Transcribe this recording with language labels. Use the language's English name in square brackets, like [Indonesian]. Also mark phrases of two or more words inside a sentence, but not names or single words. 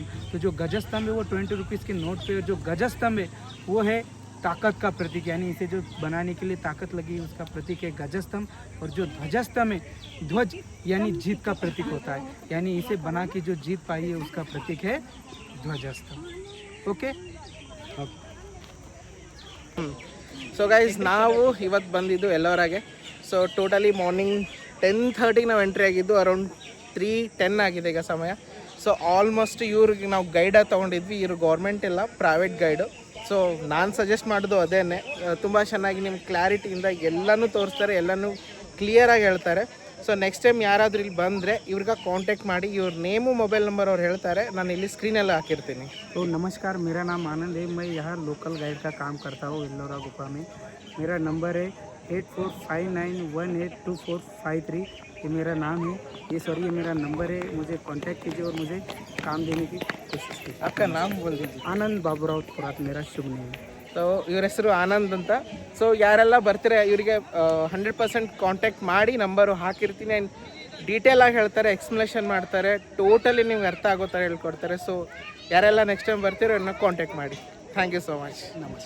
[Hindi] तो जो गजस्तंभ है वो 20 रुपीज़ के नोट पे, और जो गजस्तंभ है वो है ताकत का प्रतीक, यानी इसे जो बनाने के लिए ताकत लगी है उसका प्रतीक है गजस्तंभ। और जो ध्वजस्तंभ है, ध्वज यानी जीत का प्रतीक होता है, यानी इसे बना के जो जीत पाई है उसका प्रतीक है ध्वजस्तंभ। ओके। [English] so guys, [Kannada] ನಾವು ಇವತ್ತು ಬಂದಿದ್ದು ಎಲ್ಲೋರಾಗೆ. [English] so totally morning [Kannada] 10:30 ನಾವು ಎಂಟ್ರಿ ಆಗಿದ್ದು, ಅರೌಂಡ್ 3:10 ಆಗಿದೆ ಈಗ ಸಮಯ. [English] so almost [Kannada] ಇವ್ರಿಗೆ ನಾವು ಗೈಡಾಗಿ ತೊಗೊಂಡಿದ್ವಿ. ಇವರು ಗೌರ್ಮೆಂಟ್ ಇಲ್ಲ, [English] private guide. [Kannada] ಸೊ ನಾನು ಸಜೆಸ್ಟ್ ಮಾಡೋದು ಅದೇ, ತುಂಬ ಚೆನ್ನಾಗಿ ನಿಮ್ಗೆ ಕ್ಲಾರಿಟಿಯಿಂದ ಎಲ್ಲನೂ ತೋರಿಸ್ತಾರೆ, ಎಲ್ಲನೂ ಕ್ಲಿಯರಾಗಿ ಹೇಳ್ತಾರೆ. [English] so next time [Kannada] ಯಾರಾದರೂ ಇಲ್ಲಿ ಬಂದರೆ ಇವ್ರಿಗೆ ಕಾಂಟ್ಯಾಕ್ಟ್ ಮಾಡಿ, ಇವ್ರ [English] name mobile number [Kannada] ಅವ್ರು ಹೇಳ್ತಾರೆ, ನಾನು ಇಲ್ಲಿ ಸ್ಕ್ರೀನಲ್ಲಿ ಹಾಕಿರ್ತೀನಿ. [Hindi] तो नमस्कार, मेरा नाम आनंद है। मैं यहाँ [English] local guide [Hindi] का काम करता हूँ एल्लोरा गुफा में। मेरा नंबर है 8459182453। ये मेरा नाम है, ये मेरा नंबर है। मुझे कांटेक्ट कीजिए और मुझे काम देने की कोशिश कीजिए। आपका नाम बोल दीजिए। आनंद बाबूराव थोरात मेरा शुभ नाम है। [Kannada] ಸೊ ಇವ್ರ ಹೆಸರು ಆನಂದ್ ಅಂತ. ಸೊ ಯಾರೆಲ್ಲ ಬರ್ತಾರೆ ಇವರಿಗೆ 100% ಕಾಂಟ್ಯಾಕ್ಟ್ ಮಾಡಿ, ನಂಬರು ಹಾಕಿರ್ತೀನಿ. ಆ್ಯಂಡ್ ಡೀಟೇಲಾಗಿ ಹೇಳ್ತಾರೆ, ಎಕ್ಸ್ಪ್ಲನೇಷನ್ ಮಾಡ್ತಾರೆ, ಟೋಟಲಿ ನಿಮ್ಗೆ ಅರ್ಥ ಆಗೋ ಥರ ಹೇಳ್ಕೊಡ್ತಾರೆ. ಸೊ ಯಾರೆಲ್ಲ [English] next time [Kannada] ಬರ್ತೀರೋ ಇನ್ನೂ ಕಾಂಟ್ಯಾಕ್ಟ್ ಮಾಡಿ. [English] thank you so much.